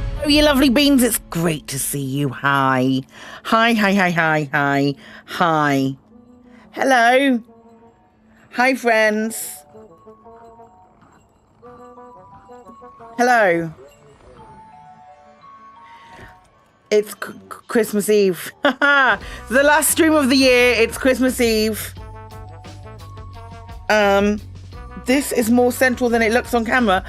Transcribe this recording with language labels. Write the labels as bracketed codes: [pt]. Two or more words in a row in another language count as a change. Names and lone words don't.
[en] you lovely beans. It's great to see you. Hi. Hi, hi, hi, hi, hi, hi. Hello. Hi, friends. Hello. It's Christmas Eve. The last stream of the year. It's Christmas Eve. This is more central than it looks on camera.